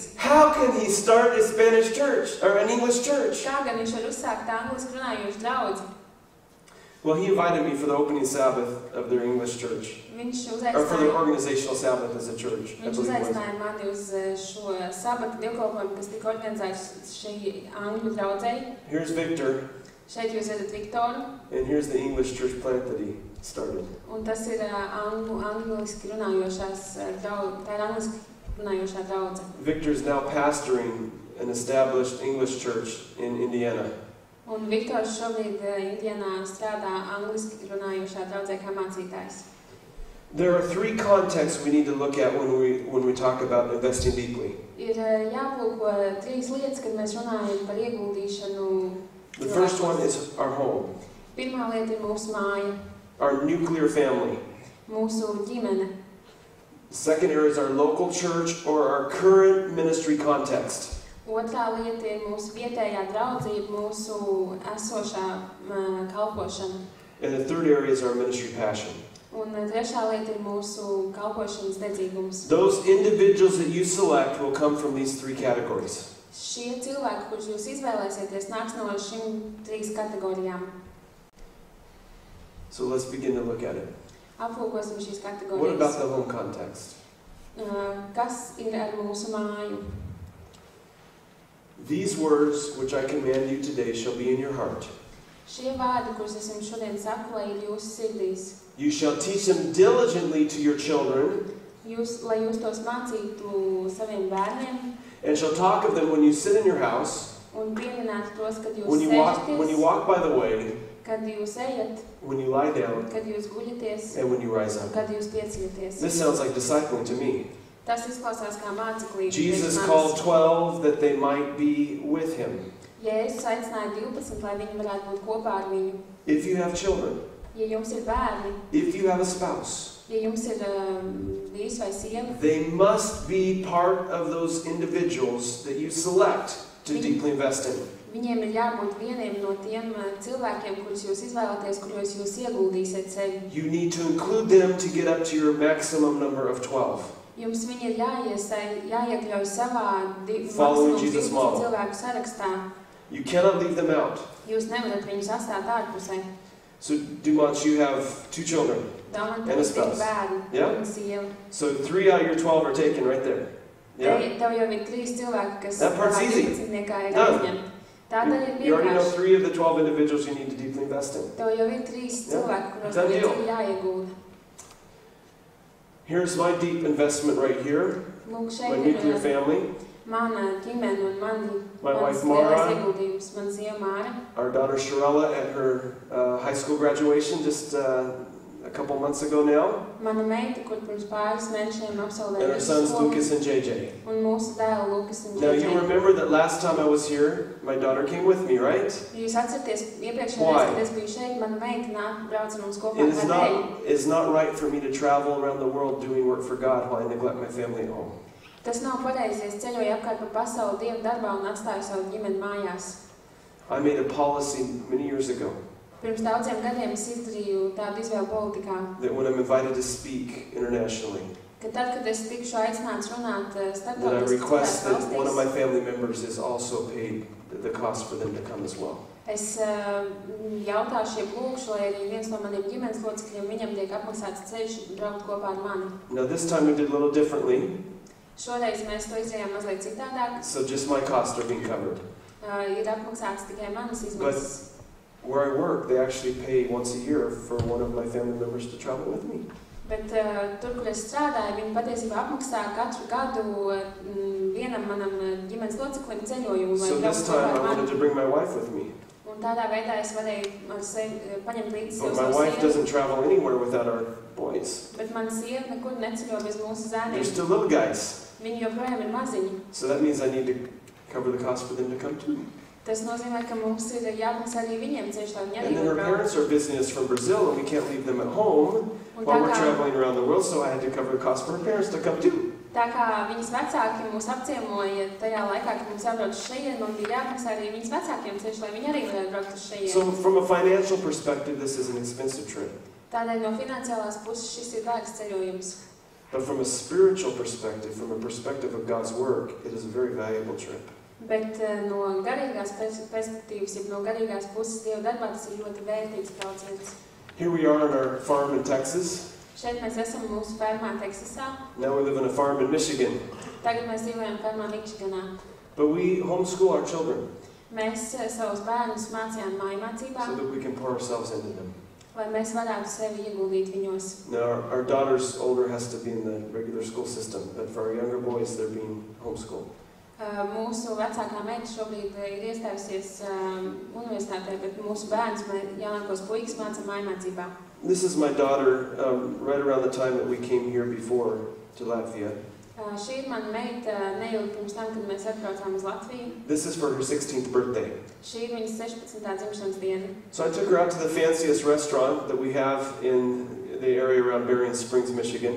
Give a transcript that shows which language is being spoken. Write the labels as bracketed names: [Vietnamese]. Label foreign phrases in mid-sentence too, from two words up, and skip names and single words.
[English] How can he start a Spanish church or an English church? [Latvian] Kā gan viņš var uzsākt angliski runājošu draudzi? [English] Well, he invited me for the opening Sabbath of their English church. Or for their organizational Sabbath as a church. [Latvian] Viņš uzaicināja mani uz šo sabata dievkalpojumu, kas tika organizēts šī angļu draudzei. [English] Here's Victor. [Latvian] Šeit jūs redzat Viktoru. [English] And here's the English church plant that he started. [Latvian] Un tas ir angliski runājošā draudze. [English] Victor is now pastoring an established English church in Indiana. [Latvian] Un Viktors šobrīd Indianā strādā angliski runājošā draudzē kā mācītājs. [English] There are three contexts we need to look at when we talk about investing deeply. [Latvian] Ir jāplūko trīs lietas, kad mēs runājam par ieguldīšanu. [English] The first one is our home. [Latvian] Pirmā lieta ir mūsu māja. [English] Our nuclear family. [Latvian] Mūsu ģimene. [English] The second area is our local church or our current ministry context. [Latvian] Otrā lieta ir mūsu vietējā draudzība, mūsu esošā kalpošana. [English] And the third area is our ministry passion. [Latvian] Un trešā lieta ir mūsu kalpošanas dedzīgums. [English] Those individuals that you select will come from these three categories. [Latvian] Šie cilvēki, kurus jūs izvēlēsieties, nāks no šīm trīs kategorijām. [English] So let's begin to look at it. [Latvian] Aplūkosim šīs kategorijas. [English] What about the home context? [Latvian] Kas ir ar mūsu māju? [English] These words which I command you today shall be in your heart. [Latvian] Šie vārdi, kurus es jums šodien saku, lai ir jūsu sirdīs. [English] You shall teach them diligently to your children. [Latvian] Lai jūs tos mācītu saviem bērniem. [English] And shall talk of them when you sit in your house. [Latvian] Un pieminētu tos, kad jūs [English] when you walk by the way. [Latvian] Kad jūs ejat. [English] When you lie down. [Latvian] Kad jūs guļaties. [English] And when you rise up. [Latvian] Kad jūs pieceļaties. [English] This sounds like discipling to me. [Latvian] Tas izklausās kā māceklība. [English] Jesus called 12 that they might be with him. [Latvian] Jēzus aicināja 12, lai viņi varētu būt kopā ar viņu. [English] If you have children. [Latvian] Ja jums ir bērni. [English] If you have a spouse. [Latvian] Ja jums ir vīrs vai sieva. [English] They must be part of those individuals that you select to deeply invest in. [Latvian] Viņiem ir jābūt vieniem no tiem cilvēkiem, kurus jūs izvēlaties, kuros jūs ieguldīsiet sevi. [English] You need to include them to get up to your maximum number of 12. [Latvian] Jums viņi ir jāiekļauj savā [English] Following Jesus' model. [Latvian] cilvēku sarakstā. [English] You cannot leave them out. [Latvian] Jūs nevarat viņus atstāt ārpusē. [English] So, Dumont, you have 2 children and a spouse. Yeah? So 3 out of your 12 are taken right there. Yeah? [Latvian] Tev jau ir 3 cilvēki, kas [English] that part's easy. Done. You already know 3 of the 12 individuals you need to deeply invest in. [Latvian] Tev jau ir 3 cilvēki, kuros ir jāiegulda. [English] Here's my deep investment right here. My nuclear family. [Latvian] Mana ģimene un [English] my wife Mara. [Latvian] Ieguldījums, man sieva Māra. [English] Our daughter Sharella at her high school graduation just a couple months ago now. [Latvian] Mana meita, kur pirms pāris mēnešiem absolvēja. [English] And our sons Lucas and JJ. [Latvian] Un mūsu dēli Lukas un JJ. [English] Now you remember that last time I was here, my daughter came with me, right? [Latvian] Jūs atceraties iepriekšējā reizē, kad es biju šeit, mana meita brauca mums kopā ar tēti. [English] It's not right for me to travel around the world doing work for God while I neglect my family at home. [Latvian] Tas nav pareizi, es ceļoju apkārt pa pasauli Dieva darbā un atstāju savu ģimeni mājās. [English] I made a policy many years ago. [Latvian] Pirms daudziem gadiem es izdarīju tādu izvēlu politikā. [English] That when I'm invited to speak internationally. [Latvian] Ka tad, kad es tikšu aicināts runāt starptautiskās valstīs. [English] That I request that one of my family members is also paid the cost for them to come as well. [Latvian] Es jautāšu, lūkšu, lai arī viens no maniem ģimenes locekļiem viņam tiek apmaksāts ceļš braukt kopā ar mani. [English] Now this time we did a little differently. [Latvian] Šoreiz mēs to izdarījām mazliet citādāk. [English] So just my costs are being covered. [Latvian] Ir apmaksāts tikai manas izmaksas. [English] But where I work, they actually pay once a year for one of my family members to travel with me. [Latvian] Bet tur, kur es strādāju, viņi patiesībā apmaksā katru gadu vienam manam ģimenes loceklim ceļojumu. [English] So this time I wanted to bring my wife with me. [Latvian] Un tādā veidā es varēju ar sevi paņemt līdzi [English] But [Latvian] savus [English] my wife doesn't travel anywhere without our boys. [Latvian] Bet mana sieva nekur neceļo bez mūsu zēniem. [English] They're still little guys. [Latvian] Viņi joprojām ir maziņi. [English] So that means I need to cover the cost for them to come too. [Latvian] Tas nozīmē, ka mums ir jāmaksā arī viņiem ceļš, lai viņi arī [English] And then her parents are visiting us from Brazil, and we can't leave them at home while we're traveling around the world, so I had to cover the cost for her parents to come too. [Latvian] Tā kā viņas vecāki mūs apciemoja tajā laikā, kad mums jābrauc uz šejienu, man bija jāmaksā arī viņas vecākiem ceļš, lai viņi arī varētu braukt uz šejienu. [English] So from a financial perspective, this is an expensive trip. [Latvian] Tādēļ no finansiālās puses šis ir dārgs ceļojums. [English] But from a spiritual perspective, from a perspective of God's work, it is a very valuable trip. [Latvian] Bet no garīgās perspektīvas, ja no garīgās puses Dieva darbā, tas ir ļoti vērtīgs brauciens. [English] Here we are on our farm in Texas. [Latvian] Šeit mēs esam mūsu fermā Teksasā. [English] Now we live in a farm in Michigan. [Latvian] Tagad mēs dzīvojam fermā Mičiganā. [English] But we homeschool our children [Latvian] Mēs savus bērnus mācījām mājmācībā, [English] so that we can pour ourselves into them. [Latvian] lai mēs varētu sevi ieguldīt viņos. [English] Now our daughter's older has to be in the regular school system, but for our younger boys, they're being homeschooled. [Latvian] Mūsu vecākā meita šobrīd ir iestājusies universitātē, bet mūsu bērns, jaunākos puikas, māca mājmācībā. [English] This is my daughter right around the time that we came here before to Latvia. [Latvian] Šī ir mana meita neilgi pirms tam, kad mēs atbraucām uz Latviju. [English] This is for her 16th birthday. [Latvian] Šī ir viņas 16. dzimšanas diena. [English] So I took her out to the fanciest restaurant that we have in the area around Berrien Springs, Michigan.